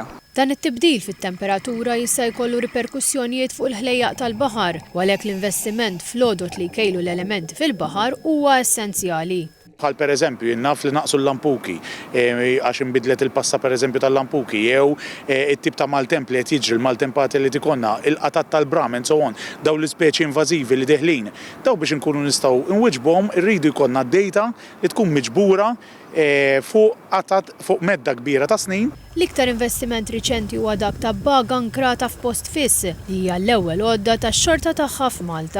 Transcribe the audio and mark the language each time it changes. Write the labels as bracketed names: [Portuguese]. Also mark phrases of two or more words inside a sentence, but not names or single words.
[Maltese] Dan it-tibdil fit-temperatura jista' jkollu riperkussjonijiet fuq il-ħlejjaq tal-baħar, u għalhekk l-investiment fl-għodot li jkejlu l-elementi fil-baħar huwa essenzjali. Bħal pereżempju naf li naqsu l-lampuki għax inbidlet il-passa pereżempju tal-lampuki jew it-tip ta' maltemp li qed jiġri l-maltempati li tikonna, il-qatat tal-bram [English] and so on, [Maltese] daw l-ispeċi invażivi li deħlin. Daw biex inkunu nistgħu nwiġbhom irridu jkollna data li tkun miġbura fuq medda kbira ta' snin. L-iktar investiment riċenti huwa dak ta' baga ankrata f'post fiss li hija l-ewwel għodda tax-xorta tagħha f'Malta.